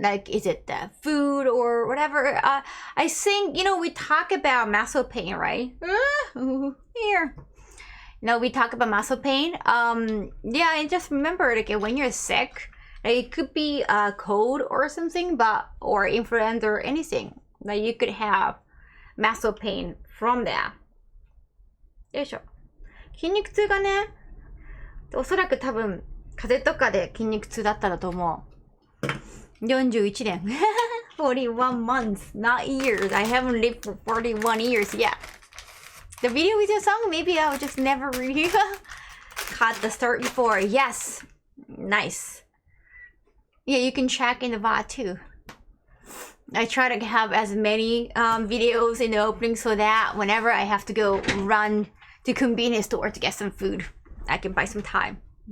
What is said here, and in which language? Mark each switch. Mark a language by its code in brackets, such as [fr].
[en] Like, is it the food or whatever? I think, we talk about muscle pain, right? Here. We talk about muscle pain. Yeah, I just remember like when you're sick, like, it could be a cold or something, or influenza or anything. Like you could have muscle pain from that. よいしょ。 [ja] 筋肉痛がね、おそらく多分風邪とかで筋肉痛だったんだと思う。 41年。 [en] 41 months, not years. I haven't lived for 41 years yet. The video with your song, maybe I'll just never really caught the start before. Yes. Nice. Yeah, you can check in the VOD too. I try to have as many videos in the opening so that whenever I have to go run to convenience store to get some food, I can buy some time.